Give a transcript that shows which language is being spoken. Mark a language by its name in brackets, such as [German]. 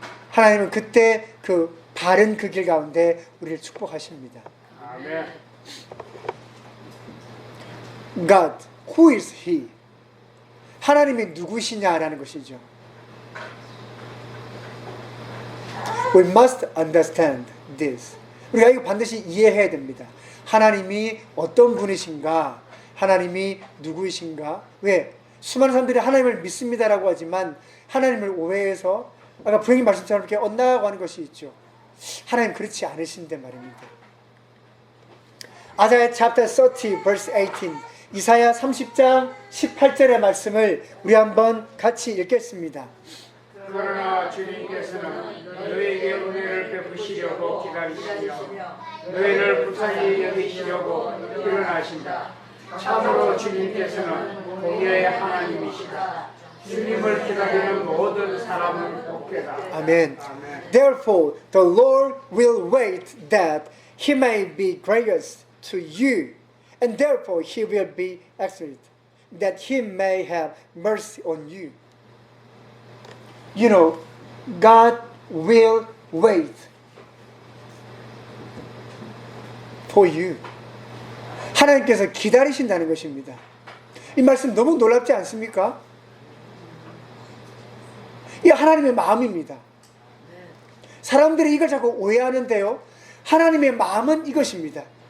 [Korean] 하나님은 그때 그 바른 그 길 가운데 우리를 축복하십니다. 아멘. [English] God, who is He? [Korean] 하나님이 누구시냐라는 것이죠. [English] We must understand this. [Korean] 우리가 이거 반드시 이해해야 됩니다. 하나님이 어떤 분이신가? 하나님이 누구이신가? 왜? 수많은 사람들이 하나님을 믿습니다라고 하지만 하나님을 오해해서 아까 부형님 말씀처럼 이렇게 엇나가고 하는 것이 있죠. 하나님 그렇지 않으신데 말입니다. 아사야 [English] chapter 30 verse 18, [Korean] 이사야 30장 18절의 말씀을 우리 한번 같이 읽겠습니다. 그러나 주님께서는 너희에게 은혜를 베푸시려고 기다리시며 너희를 불쌍히 여기시려고 일어나신다. 참으로 주님께서는 공의의 하나님이시다. 주님을 기다리는 모든 사람은 복되다. 아멘. [English] Therefore, the Lord will wait that He may be gracious to you, and therefore He will be excellent, that He may have mercy on you. You know, God will wait for you. [Korean] 하나님께서 기다리신다는 것입니다. 이 말씀 너무 놀랍지 않습니까? 이 하나님의 마음입니다. 사람들이 이걸 자꾸 오해하는데요, 하나님의 마음은 이것입니다.